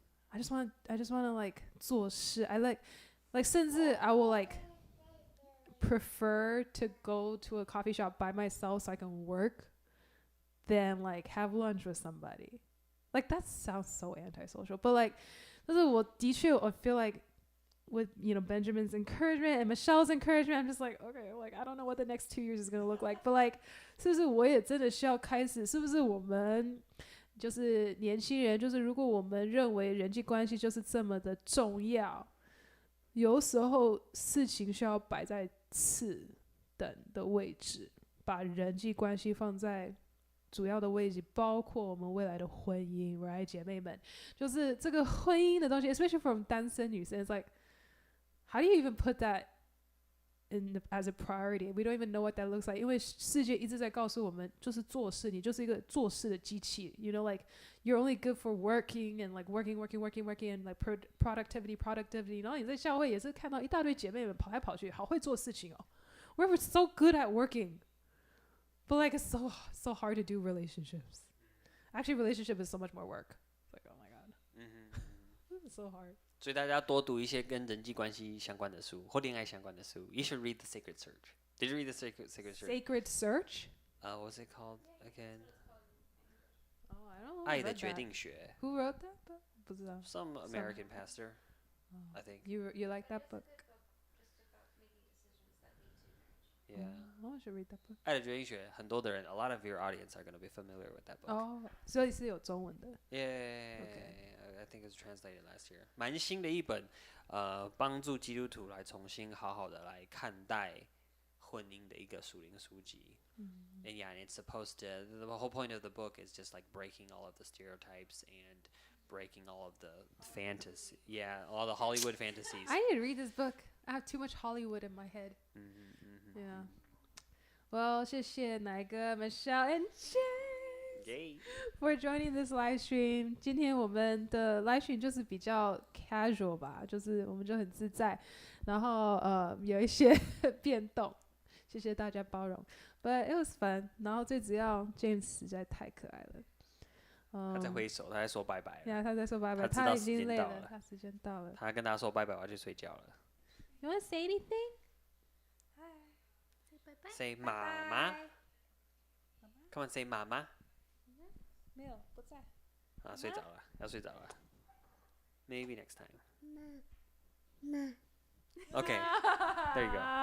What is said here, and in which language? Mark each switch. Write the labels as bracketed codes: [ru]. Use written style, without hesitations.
[en] I just want to like [zh] 做事 [en] I like [zh] 甚至 [en] I will like prefer to go to a coffee shop by myself so I can work than like have lunch with somebody. Like that sounds so antisocial, but like [zh] 就是我的确 [en] I feel like with you know Benjamin's encouragement and Michelle's encouragement, I'm just like okay, like I don't know what the next 2 years is gonna look like, but like [zh] 是不是我也真的需要开始？是不是我们就是年轻人，就是如果我们认为人际关系就是这么的重要，有时候事情需要摆在次等的位置，把人际关系放在主要的位置，包括我们未来的婚姻 ，right， 姐妹们，就是这个婚姻的东西 ， [en] especially from [zh] 单身女生 ， [en] it's like how do you even put that as a priority? We don't even know what that looks like. [zh] 因为世界一直在告诉我们，就是做事，你就是一个做事的机器。 [en] You know, like you're only good for working and like working and like productivity. [zh] 然后你在教会也是看到一大堆姐妹们跑来跑去，好会做事情哦。 [en] We're so good at working, but like it's so hard to do relationships. Actually, relationship is so much more work. It's like oh my god, this is so hard. [zh] 所以大家多读一些跟人际关系相关的书或恋爱相关的书。 [en] You should read The Sacred Search. Did you read The Sacred Search? Sacred Search? What's it called again? Oh, I don't know. [zh] 爱的决定学。 [en] Who wrote that book? [zh] 不知道。 [en] Some American pastor, I think. You like that book? Yeah. Oh, I should read that book. [zh] 爱的决定学，很多的人 [en] ，a lot of your audience are going to be familiar with that book. [zh] 哦，所以是有中文的。 [en] Yeah, Okay. I think it was translated last year. [zh] 蛮新的一本，帮助基督徒来重新好好的来看待婚姻的一个属灵书籍。 [en] And yeah, and it's supposed to. The whole point of the book is just like breaking all of the stereotypes and breaking all of the fantasy. Yeah, all the Hollywood fantasies. I didn't read this book. I have too much Hollywood in my head. Yeah. Well, [zh] 谢谢奶哥 [en] Michelle and James Yay. for joining this live stream. [zh] 今天我们的 live stream 就是比较 casual 吧，就是我们就很自在，然后有一些变动，谢谢大家包容。 [en] But it was fun. [zh] 然后最主要 James 实在太可爱了。他在挥手，他在说拜拜了。 Yeah, 他在说拜拜，他知道他已经累了，时间到了他时间到了。他跟大家说拜拜，我要去睡觉了。 [en] You want to say anything? Say 妈妈。 Come on, say 妈妈。 [zh] 没有，不在。啊，睡着了，要睡着了。 [en] Maybe next time. Okay, there you go.